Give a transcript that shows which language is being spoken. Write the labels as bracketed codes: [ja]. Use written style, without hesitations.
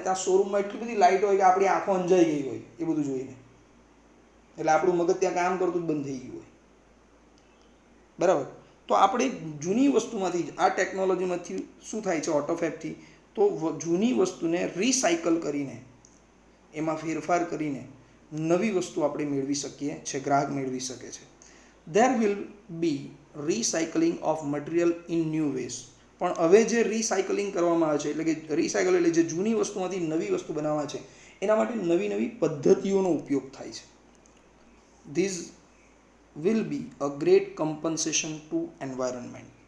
[gu] ત્યાં શોરૂમમાં એટલી બધી લાઇટ હોય કે આપણી આંખો અંજાઈ ગઈ હોય એ બધું જોઈને, એટલે આપણું મગજ ત્યાં કામ કરતું જ બંધ થઈ ગયું હોય, બરાબર. તો આપણે જૂની વસ્તુમાંથી જ, આ ટેકનોલોજીમાંથી શું થાય છે ઓટોફેબથી, તો જૂની વસ્તુને રીસાયકલ કરીને, એમાં ફેરફાર કરીને નવી વસ્તુ આપણે મેળવી શકીએ છીએ, ગ્રાહક મેળવી શકે છે. [en] There will be recycling of material in new ways. [gu] પણ હવે જે રીસાયકલિંગ કરવામાં આવે છે, એટલે કે રીસાયકલ એટલે જે જૂની વસ્તુમાંથી નવી વસ્તુ બનાવવા છે, એના માટે નવી નવી પદ્ધતિઓનો ઉપયોગ થાય છે. [en] This will be a great compensation to environment.